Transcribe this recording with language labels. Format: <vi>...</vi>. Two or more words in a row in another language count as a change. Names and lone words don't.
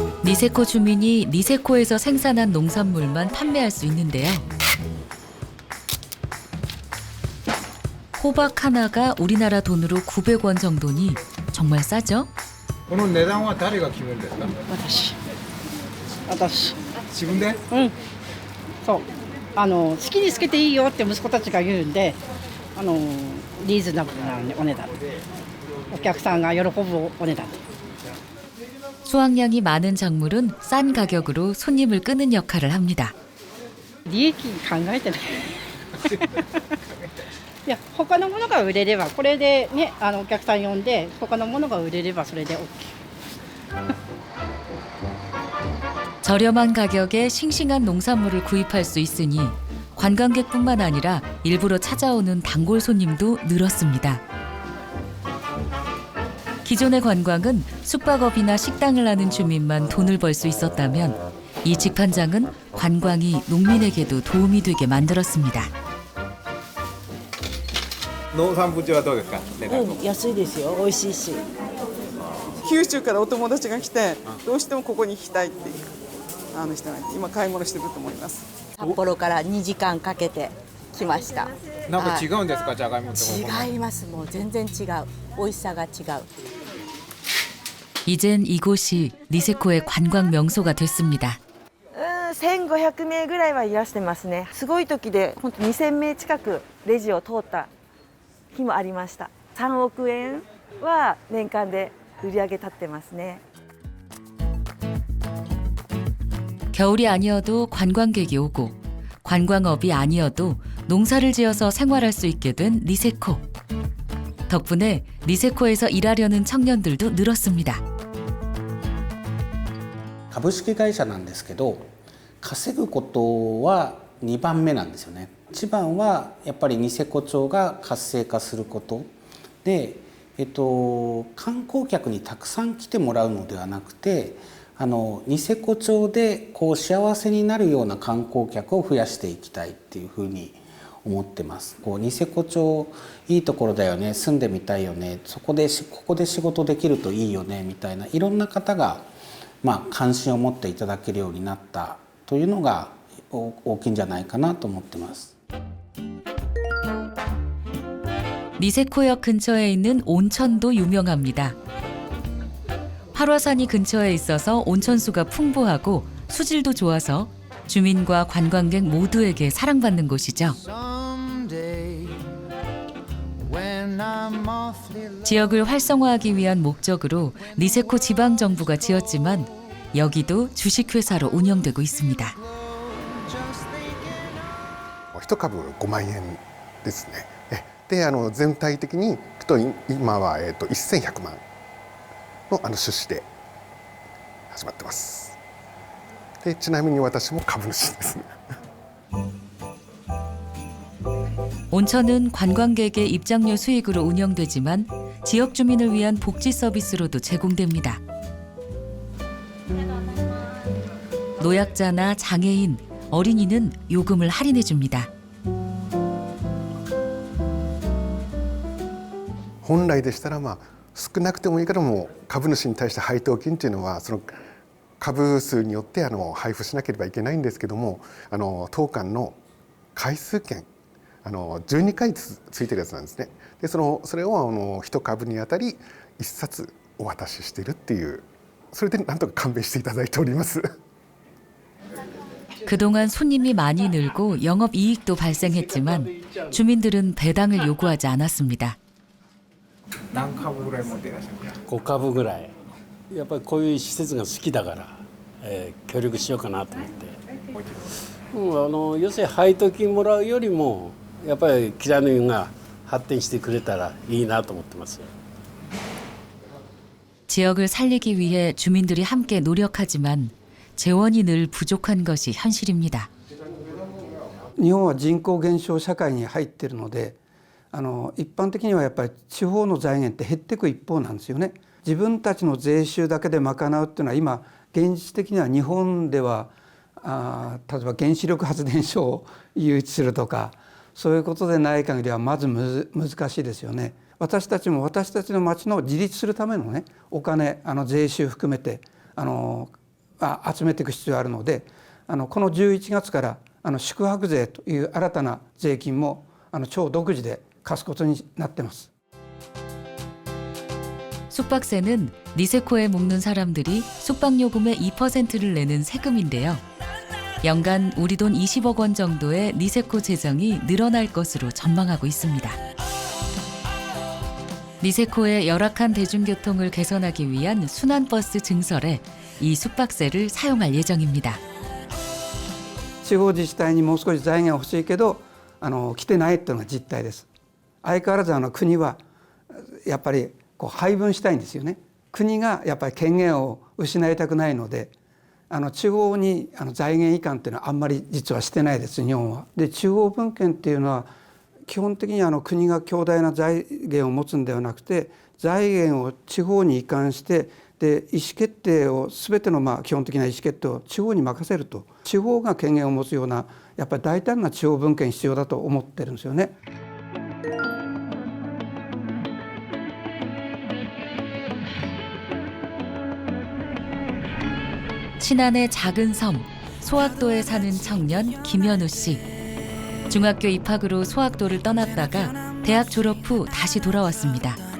<ko>니세코 주민이 니세코에서 생산한 농산물만 판매할 수 있는데요. 호박 하나가 우리나라 돈으로 900원 정도니 정말 싸죠?</ko> <ja>この値段は誰が決めるんですか？私。自分で？うん。そう。好きにつけていいよって息子たちが言うんで、リーズナブルなお値段。お客さんが喜ぶお値段。</ja> <ko>수확량이 많은 작물은 싼 가격으로 손님을 끄는 역할을 합니다.</ko> <ja>利益考えてない。いや、他のものが売れれば、これでね、お客さん呼んで、他のものが売れればそれで OK。</ja> <ko>저렴한 가격에 싱싱한 농산물을 구입할 수 있으니 관광객뿐만 아니라 일부러 찾아오는 단골 손님도 늘었습니다. 기존의 관광은 숙박업이나 식당을 하는 주민만 돈을 벌 수 있었다면 이 직판장은 관광이 농민에게도 도움이 되게 만들었습니다.</ko> <ja>農産物はどうですか？安いですよ。美味しいし。九州からお友達が来て、どうしてもここに行きたいっていう人がいて、今買い物してると思います。札幌から2時間かけて来ました。なんか違うんですか？じゃがいもと。違います。もう全然違う。美味しさが違う。</ja> <ko>이젠 이곳이 니세코의 관광 명소가 됐습니다.</ko> <ja>1500 名ぐらいはいらしてますね。すごい時で本当2000名近くレジを通った日もありました。3億円は年間で売り上げ立ってますね。</ja> <ko>겨울이 아니어도 관광객이 오고 관광업이 아니어도 농사를 지어서 생활할 수 있게 된 니세코. 덕분에 니세코에서 일하려는 청년들도 늘었습니다.</ko> <ja>株式会社なんですけど、稼ぐことは2番目なんですよね。一番はやっぱりニセコ町が活性化することで、観光客にたくさん来てもらうのではなくて、ニセコ町でこう幸せになるような観光客を増やしていきたいっていうふうに思ってます。こうニセコ町いいところだよね、住んでみたいよね、ここで仕事できるといいよねみたいないろんな方が関心を持っていただけるようになったというのが大きいんじゃないかなと思ってます。</ja> <ko>니세코역 근처에 있는 온천도 유명합니다. 활화산이 근처에 있어서 온천수가 풍부하고 수질도 좋아서 주민과 관광객 모두에게 사랑받는 곳이죠. 지역을 활성화하기 위한 목적으로 니세코 지방정부가 지었지만 여기도 주식회사로 운영되고 있습니다.</ko> <ja>1 株5万円ですね。で、全体的に今は1100万の出資で始まってます。で、ちなみに私も株主ですね。</ja> <ko>온천은 관광객의 입장료 수익으로 운영되지만 지역 주민을 위한 복지 서비스로도 제공됩니다. 노약자나 장애인, 어린이는 요금을 할인해 줍니다.</ko> <ja>本来でしたら少なくてもいいからもう株主に対して配当金というのはその株数によって配布しなければいけないんですけども、当館の回数券12回ついてるやつなんですね。でそれを1株にあたり1冊お渡ししてるっていう、それでなんとか勘弁していただいております。</ja> <ko>그동안 손님이 많이 늘고 영업 이익도 발생했지만 주민들은 배당을 요구하지 않았습니다.</ko> <ja>何株ぐらい持っていらっしゃるか。 5株ぐらい。やっぱりこういう施設が好きだから、協力しようかなと思って。要するに配当金もらうよりもやっぱりキラヌイが発展してくれたらいいなと思ってます。</ja> <ko>지역을 살리기 위해 주민들이 함께 노력하지만 재원이 늘 부족한 것이 현실입니다.</ko> <ja>日本は人口減少社会に入っているので、一般的にはやっぱり地方の財源って減っていく一方なんですよね。自分たちの税収だけで賄うっていうのは今現実的には日本では例えば原子力発電所を誘致するとかそういうことでない限りはまず難しいですよね。私たちも私たちの町の自立するためのねお金税収含めて集めていく必要があるので、この11月から宿泊税という新たな税金も町独自で課すことになっています。</ja> <ko>숙박세는 니세코에 묵는 사람들이 숙박요금의 2%를 내는 세금인데요. 연간 우리 돈 20억 원 정도의 니세코 재정이 늘어날 것으로 전망하고 있습니다. 니세코의 열악한 대중교통을 개선하기 위한 순환버스 증설에 이 숙박세를 사용할 예정입니다.</ko> <ja>地方自治体にもう少し財源欲しいけど来てないっていうのが実態です。相変わらず国はやっぱり配分したいんですよね。国がやっぱり権限を失いたくないので、地方に財源移管っていうのはあんまり実はしてないです、日本は。で、地方分権っていうのは基本的に国が強大な財源を持つんではなくて、財源を地方に移管して、で意思決定を全ての基本的な意思決定を地方に任せると、地方が権限を持つようなやっぱり大胆な地方分権必要だと思ってるんですよね。</ja> <ko>신안의 작은 섬 소학도에 사는 청년 김현우 씨. 중학교 입학으로 소학도를 떠났다가 대학 졸업 후 다시 돌아왔습니다.</ko>